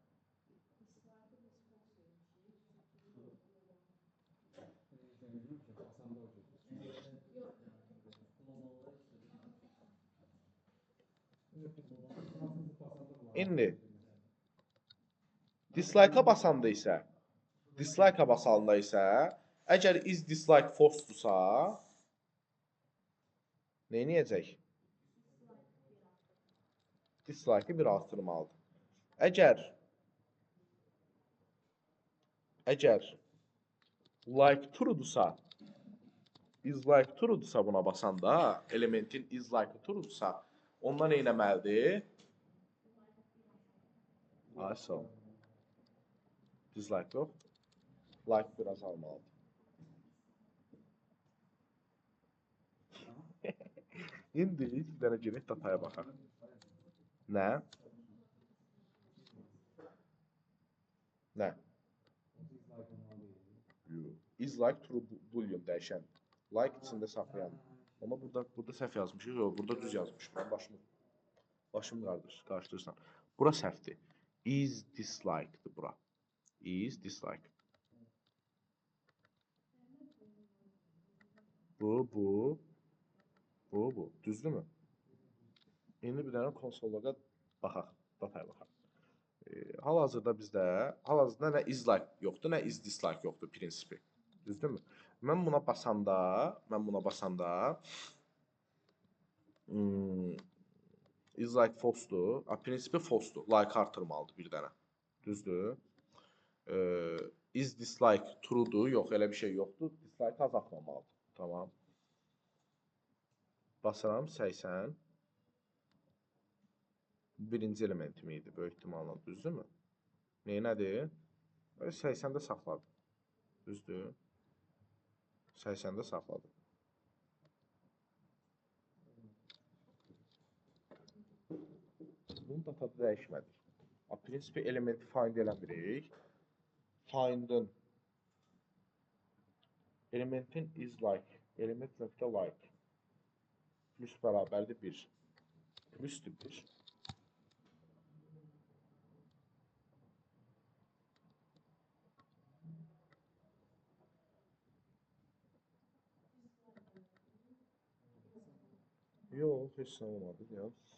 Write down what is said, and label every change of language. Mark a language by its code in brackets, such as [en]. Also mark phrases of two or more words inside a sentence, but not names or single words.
[az] İndi dislike-a basanda isə, dislike-a basanda isə, əgər [en] is dislike false-dursa, [az] nə edəcək? Dislike-ı bir artırmalıdır. Əgər [en] like true-dursa, is like true-dursa [az] buna basanda, elementin [en] is like true-dursa, [az] ondan nə etməlidir? Ay sağ ol. Dislike yox. Like biraz almalıdır. İndi bir dənə girək dataya baxaq. Nə? Nə? [en] Is like true boolean dəyişən. [az] Like içində saxlayan. Amma burada səhv yazmışıq. Yox, burada düz yazmışıq. Mən başım qarışdırırsan. Bura səhvdir. [en] Is dislike'dır [az] bura. [en] Is dislike. Bu. [az] Düzdürmü? İndi bir dənə konsollara baxaq. Dataya baxaq. Hal-hazırda bizdə nə [en] is like [az] yoxdur, nə [en] is dislike [az] yoxdur prinsipi. Düzdürmü? Mən buna basanda [en] is like false-dur. [az] Prinsipi false-dur. Like artırmalıdır bir dənə. Düzdür? [en] Is dislike true-dur. [az] Yox, elə bir şey yoxdur. Dislike azaltmamalıdır. Tamam. Basıram 80. Birinci elementim idi. Böyük ehtimalla düzdürmü? Nədir? 80-də saxladım. Düzdür? 80-də saxladım. Bunun datada dəyişmədik. Prinsipi elementi find eləmirik. Find'ın elementin [en] is like, [az] element nöqtə [en] like plus [az] bərabərdir 1. Plusdur 1. Yox, heç nə olmadı. Yox.